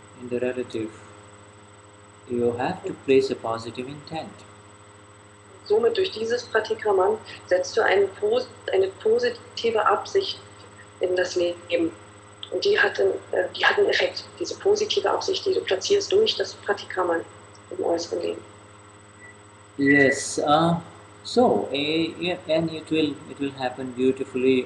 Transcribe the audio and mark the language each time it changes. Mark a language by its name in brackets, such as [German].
[English] In the relative, you have to place a positive intent. [German] Somit durch dieses Pratikraman setzt du eine positive Absicht in das Leben. Und die hat einen Effekt, diese positive Absicht, die du platzierst durch das Pratikraman im äußeren Leben. [English] Yes, so and it will happen beautifully.